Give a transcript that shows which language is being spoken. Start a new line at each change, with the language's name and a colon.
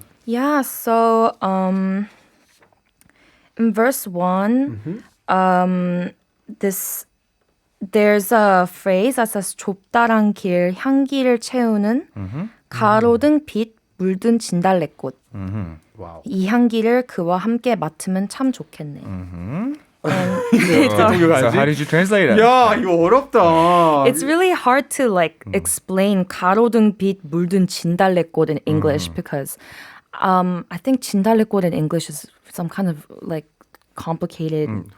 English: yeah, so in verse 1, there's a phrase that says
Korean: 좁다란 길 향기를 채우는 가로등 빛 물든 진달래꽃.
English: Wow.
Korean: 이 향기를 그와 함께 맡으면 참 좋겠네.
English: So how did you translate it?
Korean: 야, 이거 어렵다.
English: It's really hard to like explain
Korean: 가로등 빛 물든 진달래꽃
English: in English because I think 진달래꽃 in English is some kind of like complicated,